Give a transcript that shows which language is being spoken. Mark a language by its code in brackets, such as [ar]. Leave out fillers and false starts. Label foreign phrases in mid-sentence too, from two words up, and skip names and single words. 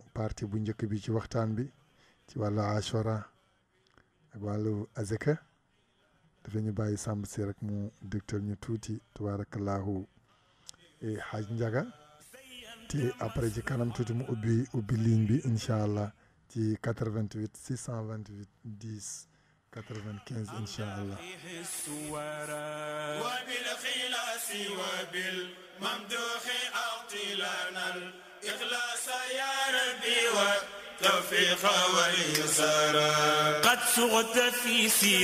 [wo] partie bu njëkk bi ci waxtaan bi ci wàllu ashura ak wàllu azaka dafa ñu bàyyi sàmb si rek mu dëgtal ñu tuuti tabarakallahu xaaj njaga te après ci kanam tuuti mu ubbi ligne bi [ar] إن شاء الله [wo] ci 88 628 10 95 [ar] إن شاء الله وبالخلاص وبالممدوح أعطي لنا الإخلاص يا ربي والتوفيق واليسار قد صغت في سير